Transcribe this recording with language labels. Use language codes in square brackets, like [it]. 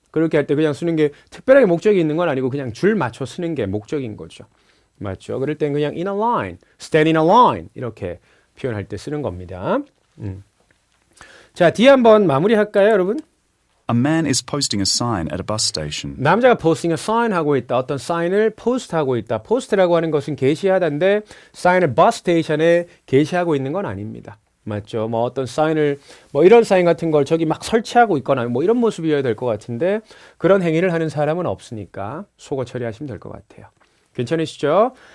[ko] 그렇게 할 때 그냥 쓰는 게 특별하게 목적이 있는 건 아니고 그냥 줄 맞춰 쓰는 게 목적인 거죠. 맞죠? 그럴 땐 그냥 in a line, stand in a line 이렇게 표현할 때 쓰는 겁니다. 자, D 한번 마무리할까요, 여러분? [en] A man is posting a sign at a bus station. [ko] 남자가 posting a sign 하고 있다. 어떤 사인을 포스트하고 있다. 포스트라고 하는 것은 게시하다인데 사인을 버스 스테이션에 게시하고 있는 건 아닙니다. 맞죠? 뭐 어떤 사인을 뭐 이런 사인 같은 걸 저기 막 설치하고 있거나 뭐 이런 모습이어야 될 것 같은데 그런 행위를 하는 사람은 없으니까 속어 처리하시면 될 것 같아요. 괜찮으시죠?